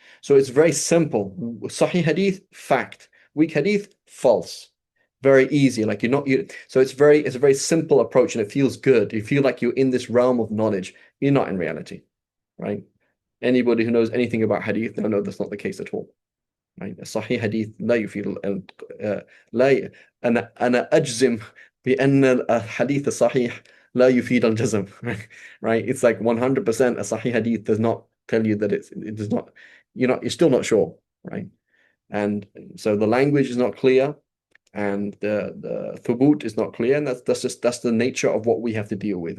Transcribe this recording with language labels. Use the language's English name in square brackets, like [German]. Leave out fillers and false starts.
[English] So it's very simple. Sahih hadith, fact. Weak hadith, false. Very easy. So it's a very simple approach, and it feels good. You feel like you're in this realm of knowledge. You're not in reality, right? Anybody who knows anything about hadith, no, that's not the case at all. Right? A sahih hadith, [Arabic] لا يفيد لا أنا أجزم بأن الحديث الصحيح لا يفيد الجزم. [English] Right? It's like 100% a sahih hadith does not tell you that it does not. You're still not sure, right? And so the language is not clear, and the thubut is not clear, and that's the nature of what we have to deal with.